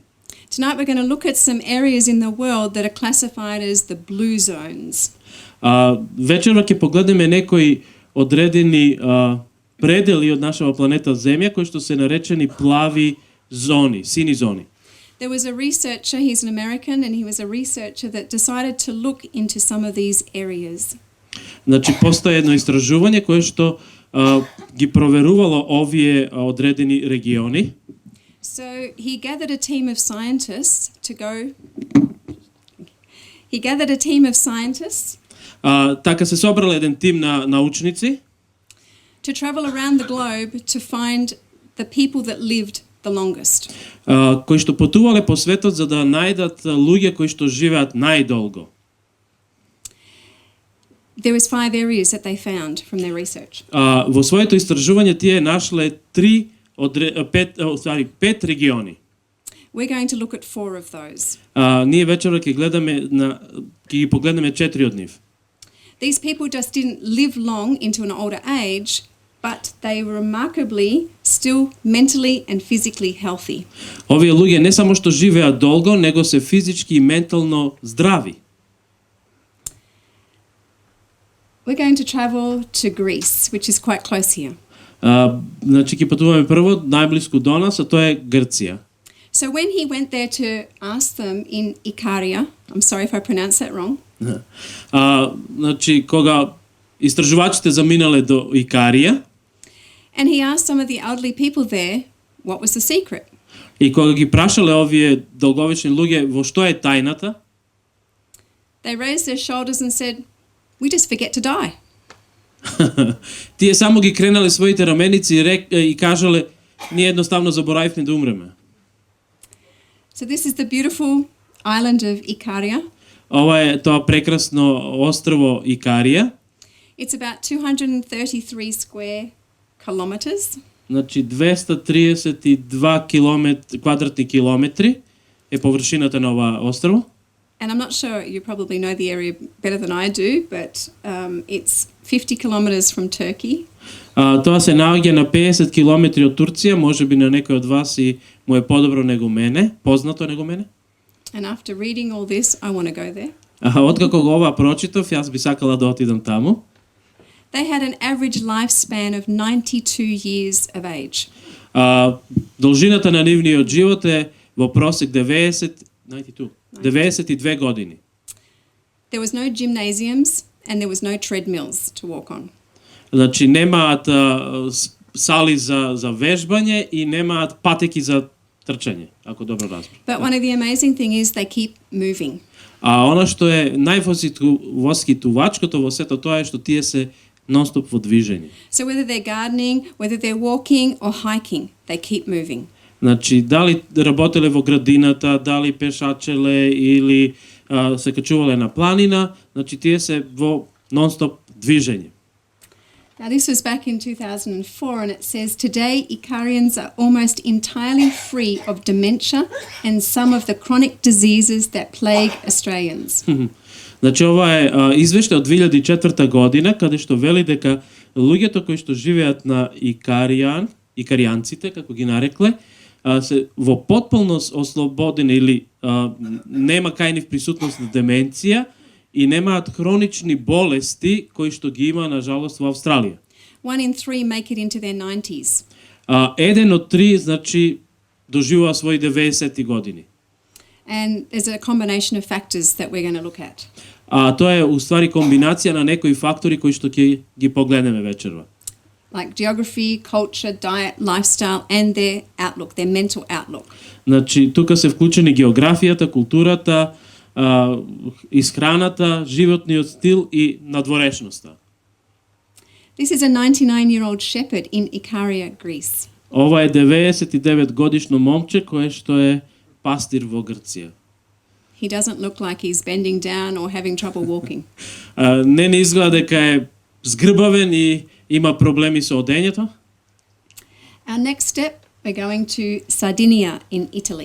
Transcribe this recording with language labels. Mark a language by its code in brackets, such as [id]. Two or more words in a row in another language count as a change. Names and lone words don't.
[en] Tonight we're going to look at some areas in the world that are classified as the blue zones. [mk] Вечерва ќе погледнеме некои одредени предели од нашава планета Земја кои што се наречени плави зони, сини зони. [en] There was a researcher, he's an American, and he was a researcher that decided to look into some of these areas. [mk] Значи постои едно истражување кое што ги проверувало овие одредени региони. [en] So he gathered a team of scientists to go. He gathered a team of scientists. [mk] Така се собрал еден тим на научници. [en] To travel around the globe to find the people that lived the longest. [mk] Кои што патувале по светот за да најдат луѓе кои што живеат најдолго. [en] There was 5 areas that they found from their research. [mk] Во своето истражување тие нашле 5 региони. [en] We're going to look at 4 of those. [mk] Ние вечера ќе ги погледнеме 4 од нив. [en] These people just didn't live long into an older age, but they were remarkably still mentally and physically healthy. [mk] Овие луѓе не само што живеат долго, него се физички и ментално здрави. [en] We're going to travel to Greece, which is quite close here. [mk] Значи ќе патуваме прво најблиску до нас, а тоа е Грција. [en] So when he went there to ask them in Ikaria, I'm sorry if I pronounced that wrong. [mk] Значи кога истражувачите заминале до Икарија, [en] and he asked some of the elderly people there what was the secret. [mk] И кога ги прашале овие долговечни луѓе во што е тајната, [en] They raised their shoulders and said, "We just forget to die." [mk] Тие само ги кренале своите раменици и кажале, ние едноставно заборавивме да умреме. [en] So this is the beautiful island of Ikaria. [mk] Ова е тоа прекрасно острво Икарија. [en] It's about 233 square kilometers. [mk] Значи 232 квадратни километри е површината на ова острво. [en] And I'm not sure, you probably know the area better than I do, but it's 50 kilometers from Turkey. [mk] Тоа се наоѓа на 50 километри од Турција, можеби на некој од вас и му е подобро него мене, познато него мене. [en] And after reading all this, I want to go there. [mk] Откако го ова прочитав, јас би сакала да отидам таму. [en] They had an average lifespan of 92 years of age. [mk] Должината на нивниот живот е во просек 92 години. [en] There was no gymnasiums and there was no treadmills to walk on. [mk] Значи немаат сали за вежбање и немаат патеки за трчање, ако добро разбирам. [en] But one of the amazing thing is they keep moving. [mk] Она што е највоскитувачкото во сето тоа е што тие се нон-стоп во движење. [en] So whether they're gardening, whether they're walking or hiking, they keep moving. [mk] Значи, дали работеле во градината, дали пешачеле или се качувале на планина, значи тие се во нон-стоп движење. [en] Now this was back in 2004 and it says today Icarians are almost entirely free of dementia and some of the chronic diseases that plague Australians. [mk] Значи ова е извештај од 2004 година каде што вели дека луѓето кои што живеат на икаријанците како ги нарекле се во потполност ослободени или нема кај нив присутност на деменција и немаат хронични болести кои што ги има на жалост во Австралија. [en] 1 in 3 make it into their 90s. [mk] Еден од 3 значи доживува своји 90 години. [en] And there's a combination of factors that we're going to look at. [mk] Тоа е уствари комбинација на некои фактори кои што ќе ги погледнеме вечерва. [en] Like geography, culture, diet, lifestyle and their outlook, their mental outlook. [mk] Значи тука се вклучени географијата, културата, исхраната, животниот стил и надворешноста. [en] This is a 99-year-old shepherd in Ikaria, Greece. [mk] Ова е 99 годишно момче кое што е пастир во Грција. [en] He doesn't look like he's bending down or having trouble walking. [mk] Не изгледа дека е згрбавен и има проблеми со одењето. [en] Our next step, we're going to Sardinia in Italy.